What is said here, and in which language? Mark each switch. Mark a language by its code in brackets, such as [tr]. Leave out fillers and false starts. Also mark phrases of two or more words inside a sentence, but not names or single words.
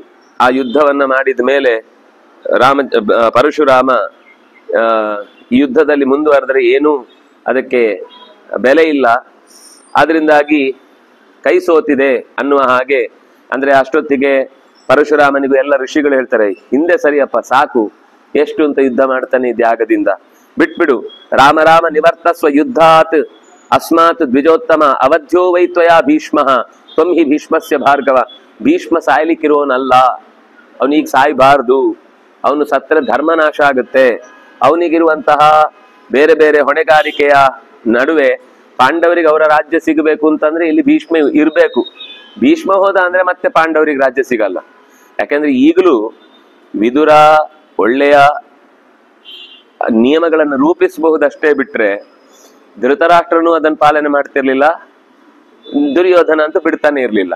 [kn] ಆ ಯುದ್ಧವನ್ನ ಮಾಡಿದ ಮೇಲೆ ಪರಶುರಾಮ ಈ ಯುದ್ಧದಲ್ಲಿ ಮುಂದುವರೆದರೆ ಏನು ಅದಕ್ಕೆ ಬೆಲೆ ಇಲ್ಲ, ಆದ್ರಿಂದಾಗಿ ಕೈ ಸೋತಿದೆ ಅನ್ನುವ ಹಾಗೆ. ಅಂದ್ರೆ ಅಷ್ಟೊತ್ತಿಗೆ ಪರಶುರಾಮನಿಗೂ ಎಲ್ಲ ಋಷಿಗಳು ಹೇಳ್ತಾರೆ, ಹಿಂದೆ ಸರಿಯಪ್ಪ ಸಾಕು, ಎಷ್ಟು ಅಂತ ಯುದ್ಧ ಮಾಡ್ತಾನೆ ತ್ಯಾಗದಿಂದ, ಬಿಟ್ಬಿಡು. [sa] ರಾಮ ರಾಮ ನಿವರ್ತಸ್ವ ಯುದ್ಧಾತ್ ಅಸ್ಮಾತ್ ದ್ವಿಜೋತ್ತಮ ಅವಧ್ಯ ವೈ ತ್ವಯಾ ಭೀಷ್ಮ ತ್ವಂ ಹಿ ಭೀಷ್ಮಸ್ಯ ಭಾರ್ಗವ. [kn] ಭೀಷ್ಮ ಸಾಯ್ಲಿಕ್ಕಿರೋನಲ್ಲ, ಅವನೀಗ ಸಾಯ್ಬಾರ್ದು, ಅವನು ಸತ್ರ ಧರ್ಮನಾಶ ಆಗುತ್ತೆ. ಅವನಿಗಿರುವಂತಹ ಬೇರೆ ಬೇರೆ ಹೊಣೆಗಾರಿಕೆಯ ನಡುವೆ ಪಾಂಡವರಿಗೆ ಅವರ ರಾಜ್ಯ ಸಿಗಬೇಕು ಅಂತಂದ್ರೆ ಇಲ್ಲಿ ಭೀಷ್ಮ ಇರ್ಬೇಕು. ಭೀಷ್ಮ ಹೋದ ಅಂದ್ರೆ ಮತ್ತೆ ಪಾಂಡವರಿಗೆ ರಾಜ್ಯ ಸಿಗಲ್ಲ. ಯಾಕಂದ್ರೆ ಈಗಲೂ ವಿದುರ ಒಳ್ಳೆಯ ನಿಯಮಗಳನ್ನು ರೂಪಿಸಬಹುದಷ್ಟೇ ಬಿಟ್ರೆ ಧೃತರಾಷ್ಟ್ರನು ಅದನ್ನು ಪಾಲನೆ ಮಾಡ್ತಿರ್ಲಿಲ್ಲ, ದುರ್ಯೋಧನ ಅಂತೂ ಬಿಡ್ತಾನೆ ಇರ್ಲಿಲ್ಲ.